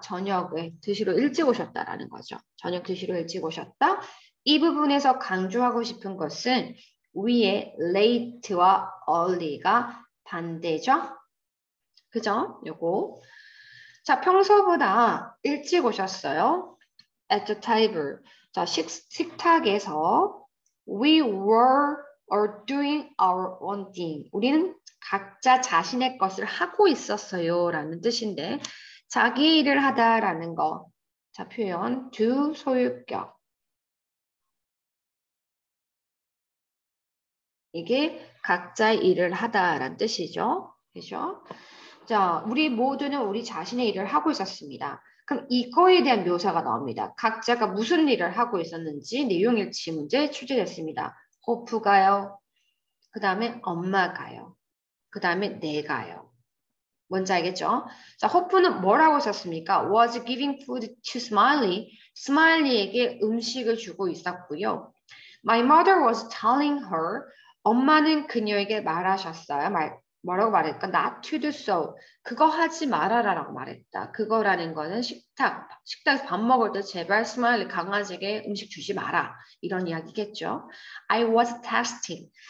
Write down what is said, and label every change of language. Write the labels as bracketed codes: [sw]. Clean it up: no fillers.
[ko] 저녁에 드시러 일찍 오셨다라는 거죠. 저녁 드시러 일찍 오셨다. 이 부분에서 강조하고 싶은 것은 위에 late와 early가 반대죠. 그죠? 요거. 자, 평소보다 일찍 오셨어요. [en] At the table. [ko] 자, 식탁에서 [en] we were or doing our own thing. [ko] 우리는 각자 자신의 것을 하고 있었어요. 라는 뜻인데 자기 일을 하다라는 거. 자, 표현 do 소유격. 이게 각자의 일을 하다라는 뜻이죠. 그죠? 자, 우리 모두는 우리 자신의 일을 하고 있었습니다. 그럼 이거에 대한 묘사가 나옵니다. 각자가 무슨 일을 하고 있었는지 내용일치 문제 출제됐습니다. 호프가요. 그 다음에 엄마가요. 그 다음에 내가요. 뭔지 알겠죠? 자, 호프는 뭐라고 썼습니까? [en] Was giving food to Smiley. [ko] 스마일리에게 음식을 주고 있었고요. [en] My mother was telling her. [ko] 엄마는 그녀에게 말하셨어요. 뭐라고 말했까? [en] Not to do so. [ko] 그거 하지 말아라라고 말했다. 그거라는 거는 식탁에서 밥 먹을 때 제발 스마일리 강아지에게 음식 주지 마라. 이런 이야기겠죠. [en] I was texting.